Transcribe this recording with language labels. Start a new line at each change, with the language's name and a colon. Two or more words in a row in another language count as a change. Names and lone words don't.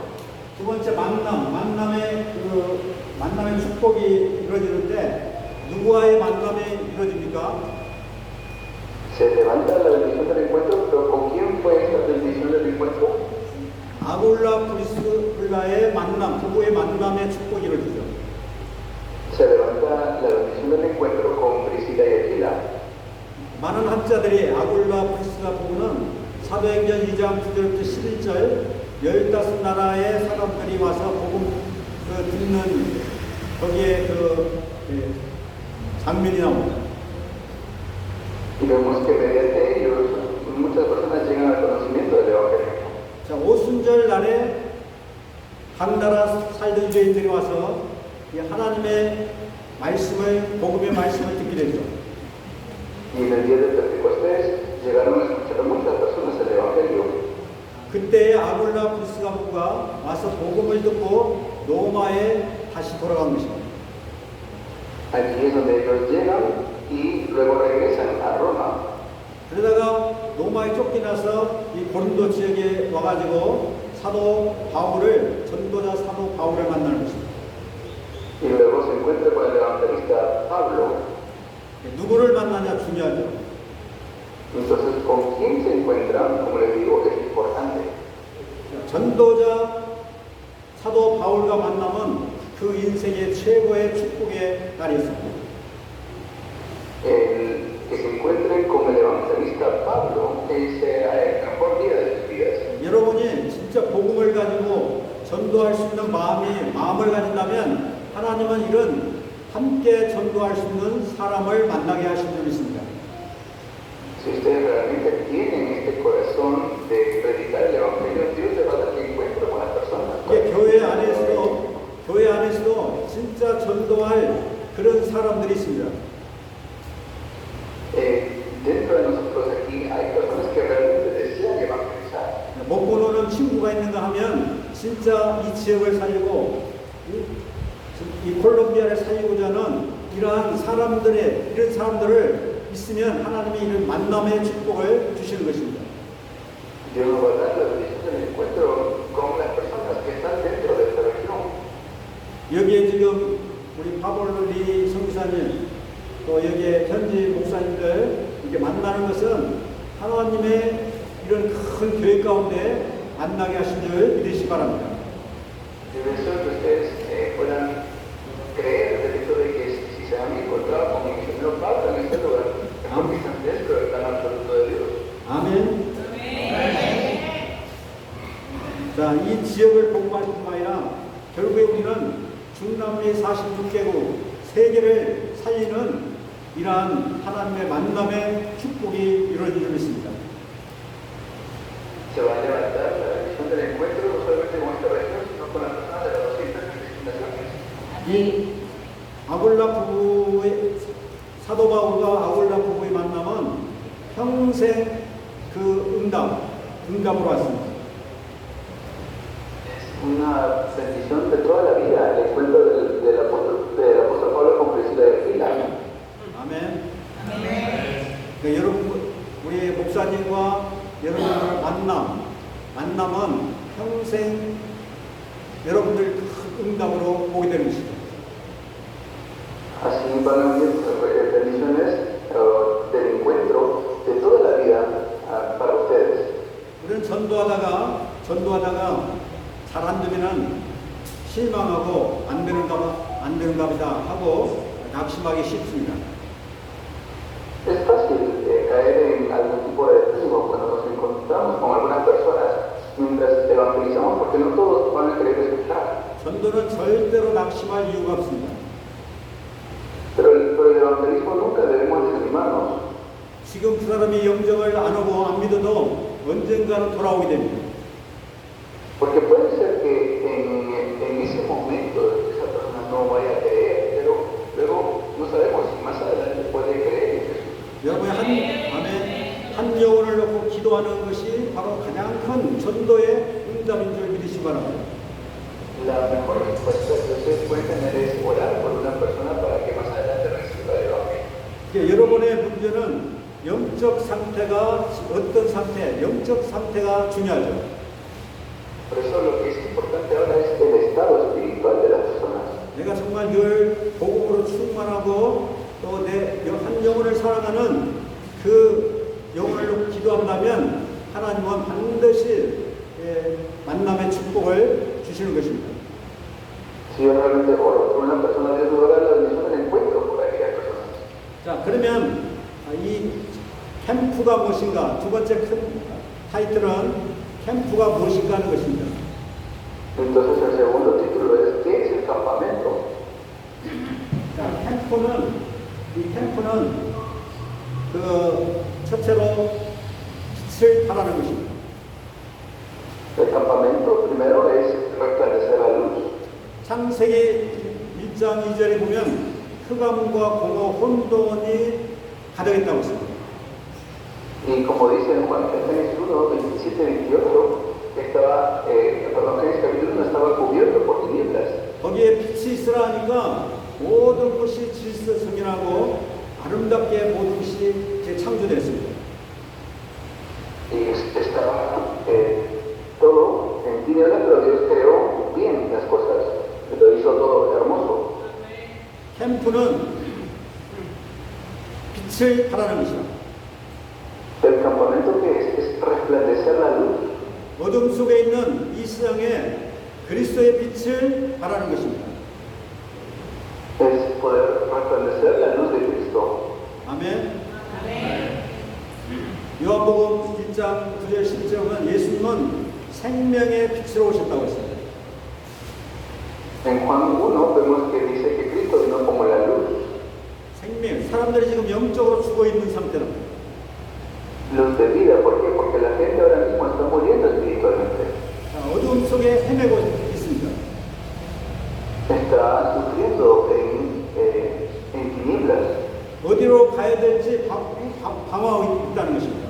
Korean: 두 번째 만남의 축복이 이루어지는데 누구와의 만남이 이루어집니까?
Spanish: Se levanta la bendición del encuentro, pero ¿con quién fue esta bendición del encuentro?
Korean: 아굴라 프리스라의 만남, 부부의 만남의 축복이 이루어지죠.
Spanish: Se levanta la bendición del encuentro con Priscila y Aquila.
Korean: 많은 학자들이 아굴라 프리스라 부부는 사도행전 2장 9절부터 11절 15나라의 사람들이 와서 복음 듣는 거기에 장면이 나옵니다.
Spanish: Y vemos que mediante ellos muchas personas llegan al conocimiento del evangelio.
Korean: 자, 오순절 날에 각 나라 살던 유대인들이 와서 이 하나님의 말씀을, 복음의 말씀을 듣게 되죠.
Spanish: Y en el día de Pentecostés llegaron a escuchar a muchas personas el evangelio.
Korean: 그때 아굴라 프리스가 부부가 와서 복음을 듣고 로마에 다시 돌아간 것입니다.
Spanish: Aquí es donde ellos llegan y luego regresan a Roma.
Korean: 그러다가 로마에 쫓겨나서 이 고린도 지역에 와가지고 사도 바울을, 전도자 사도 바울을 만나는 것입니다.
Spanish: Y luego se encuentra con el evangelista Pablo.
Korean: 누구를 만나냐 중요하죠.
Spanish: Entonces, ¿con quién se encuentran? Como les digo, es importante.
Korean: 전도자 사도 바울과 만나면 그 인생의 최고의 축복의 날이었습니다.
Spanish: El que se encuentren con el evangelista Pablo es el mejor día de sus vidas.
Korean: 여러분이 진짜 복음을 가지고 전도할 수 있는 마음을 가진다면 하나님은 이런 함께 전도할 수 있는 사람을 만나게 하신 줄 있습니다.
Spanish: Si ustedes realmente tienen este corazón de predicar el evangelio, Dios les va a dar el encuentro con las personas.
Korean: 이게 교회 안에서도 진짜 전도할 그런 사람들이 있습니다.
Spanish: Dentro de nosotros aquí hay personas que realmente desean evangelizar.
Korean: 먹고 노는 친구가 있는가 하면 진짜 이 지역을 살리고 이 콜롬비아를 살리고자 하는 이런 사람들을 있으면 하나님이 이런 만남의 축복을 주시는 것입니다.
Spanish: Dios nos va a dar la bendición del encuentro con las personas que están dentro de esta región.
Korean: 여기에 지금 우리 파볼리 선교사님 또 여기에 현지 목사님들 이렇게 만나는 것은 하나님의 이런 큰 교회 가운데 만나게 하신 줄 믿으시기 바랍니다.
Spanish: Yo deseo que ustedes puedan creer el hecho de que si se han encontrado con el Señor Pablo en este lugar, es porque están dentro del plan absoluto de Dios.
Korean: 아멘. 자, 이 지역을 복음할 뿐만 아니라 결국에 우리는 중남미 46개국 세계를 살리는 이러한 하나님의 만남의 축복이 이루어질 줄 믿습니다.
Spanish: Se va a levantar la bendición del encuentro no solamente con esta región, sino con las personas de las 200 naciones.
Korean: 이 아굴라 부부의 사도 바울과 아굴라 부부의 만남은 평생 그 응답으로 왔습니다.
Spanish: Una bendición de toda la vida, el encuentro del apóstol Pablo con Priscila y Aquila.
Korean: 아멘. 그러니까 여러분, 우리 목사님과 여러분들 만남은 평생 여러분들 큰 응답으로 보게 되는 것입니다.
Spanish: Así van a venir bendiciones del encuentro de toda la vida para ustedes.
Korean: 우리는 전도하다가 잘 안 되면은 실망하고 안 되는가 보다 하고 낙심하기 쉽습니다.
Spanish: Es fácil caer en algún tipo de desánimo cuando nos encontramos con algunas personas mientras evangelizamos, porque no todos van a querer escuchar.
Korean: 전도는 절대로 낙심할 이유가 없습니다.
Spanish: Pero el evangelismo nunca debemos desanimarnos.
Korean: 지금 그 사람이 영접을 안 하고 안 믿어도 언젠가는 돌아오게 됩니다.
Spanish: Porque puede ser que en ese momento esa persona no vaya a creer, pero luego no sabemos si más adelante puede creer en Jesús.
Korean: 여러분이 한 영혼을 놓고 기도하는 것이 바로 가장 큰 전도의 응답인 줄 믿으시기 바랍니다.
Spanish: La mejor respuesta que ustedes pueden tener es orar por una persona para que más adelante reciba el Evangelio.
Korean: 여러분의 문제는 영적 상태가 어떤 상태, 영적 상태가 중요하죠.
Spanish: Por eso lo que es importante ahora es el estado espiritual de las personas.
Korean: 내가 정말 늘 복음으로 충만하고 또 내 한 영혼을 사랑하는 그 영혼을 놓고 기도한다면 하나님은 반드시 만남의 축복을 주시는 것입니다.
Spanish: Si yo realmente oro por una persona, Dios me va a dar la bendición del encuentro por aquella persona.
Korean: 자, 그러면 이 캠프가 무엇인가? 두 번째 큰 타이틀은 캠프가 무엇인가 하는 것입니다.
Spanish: Entonces el segundo título es ¿qué es el campamento?
Korean: 자, 캠프는 그 첫째로 빛을 발하는 것입니다.
Spanish: El campamento primero es resplandecer la luz.
Korean: 창세기 1장 2절에 보면 흑암과 공허 혼돈이 가득했다고 했습니다.
Spanish: Y como dice en Juan Génesis 1, 27, 28, Génesis capítulo 1 estaba cubierto por tinieblas.
Korean: 거기에 빛이 있으라 하니까 모든 것이 질서성연하고 아름답게 모든 것이 재창조됐습니다.
Spanish: Y estaba todo en tinieblas, pero Dios creó bien las cosas. Lo hizo todo hermoso.
Korean: 캠프는 빛을 발하는 것이다.
Spanish: El campamento que es resplandecer la luz.
Korean: 어둠 속에 있는 이 세상에 그리스도의 빛을 발하는 것입니다.
Spanish: Es poder resplandecer la luz de Cristo.
Korean: 아멘. 요한복음 1장 9절 10절은 예수님은 생명의 빛으로 오셨다고 했습니다.
Spanish: En Juan 1 vemos que dice que Cristo vino como la luz.
Korean: 생명, 사람들이 지금 영적으로 죽어 있는 상태랍니다.
Spanish: Luz de vida, ¿por qué? Porque la gente ahora mismo está muriendo espiritualmente.
Korean: 자, 어둠 속에 헤매고 있습니다.
Spanish: Está sufriendo en tinieblas.
Korean: 어디로 가야 될지 방황하고 있다는 것입니다.